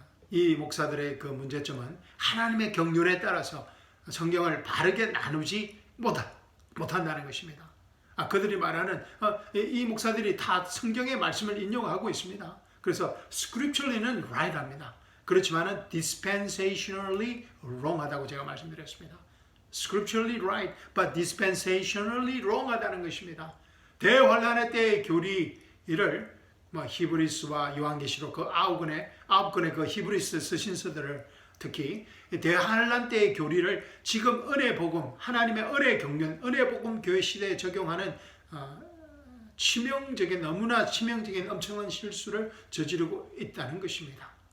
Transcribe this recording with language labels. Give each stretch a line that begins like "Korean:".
Korean: 이 목사들의 그 문제점은 하나님의 경륜에 따라서 성경을 바르게 나누지 못한다는 것입니다. 그들이 말하는 이 목사들이 다 성경의 말씀을 인용하고 있습니다. 그래서
English: scripturally
Korean: 는
English: right
Korean: 합니다. 그렇지만은
English: dispensationally wrong
Korean: 하다고 제가 말씀드렸습니다.
English: scripturally right, but dispensationally wrong
Korean: 하다는 것입니다. 대환란의 때의 교리를 히브리스와 요한계시록 그 9권의 그 히브리스 서신서들을 특히 대환란 때의 교리를 지금 은혜복음, 하나님의 은혜경륜, 은혜복음 교회 시대에 적용하는 너무나 치명적인 엄청난 실수를 저지르고 있다는 것입니다.